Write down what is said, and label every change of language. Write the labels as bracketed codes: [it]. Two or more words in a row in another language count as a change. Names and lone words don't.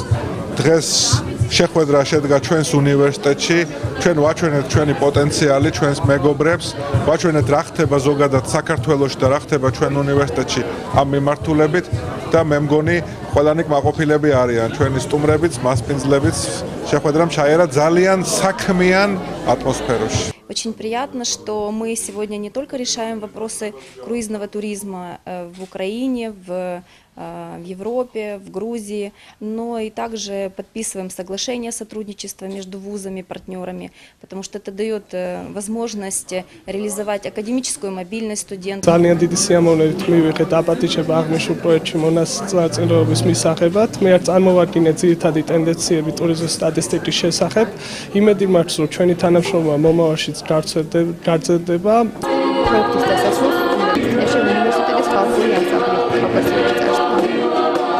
[ka] დღეს შეხვედრა შედგა ჩვენს უნივერსიტეტში, ჩვენ ვაჩვენეთ ჩვენი პოტენციალი, ჩვენს მეგობრებს, ვაჩვენეთ რა ხდება ზოგადად საქართველოში და რა ხდება ჩვენ უნივერსიტეტში ამ მიმართულებით და მე მგონი ყველანი კმაყოფილები არიან ჩვენი სტუმრებიც, მასპინძლებიც შეხვედრამ ჩაერა ძალიან საქმიან ატმოსფეროში. [ru] Очень приятно, что мы сегодня не только решаем вопросы круизного туризма в Украине, в Европе, в Грузии, но и также подписываем соглашение сотрудничества между вузами, партнерами, потому что это дает возможность реализовать академическую мобильность студентов. [ka] ძალიან დიდი სიამოვნებით მივიღეთ აპატიჩება აღნიშნულ პროექტში მონაწილეობის მისაღებად. მე არ წარმოვადგინე ძირითადი ტენდენციები ტურიზმის სტატისტიკის შესახებ. იმედი მაქვს, რომ ჩვენი თანამშრომლობა მომავალშიც გრძელდება. პროექტის დასასრულს უნივერსიტეტის ხალხური ანსამბლი კავკასიური წარსულში.